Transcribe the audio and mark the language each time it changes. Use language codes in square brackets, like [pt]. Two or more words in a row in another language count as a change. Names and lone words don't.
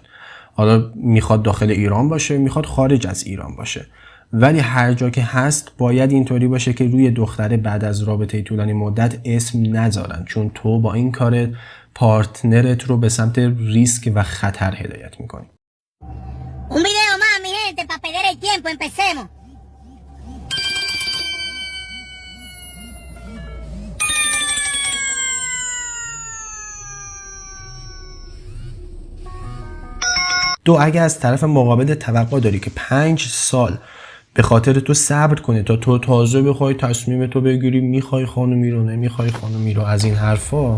[fa] حالا میخواد داخل ایران باشه، میخواد خارج از ایران باشه، ولی هر جا که هست باید اینطوری باشه که روی دختره بعد از رابطه طولانی مدت اسم نذارن، چون تو با این کار پارتنرت رو به سمت ریسک و خطر هدایت میکنی. [es] Un video más, mi gente, para perder el tiempo. Empecemos. [fa] اگه از طرف مقابل توقع داری که 5 سال به خاطر تو صبر کنه تا تو تازه بخوای تصمیم تو بگیری میخوای خانومی رو نمیخوای خانومی رو، از این حرفا،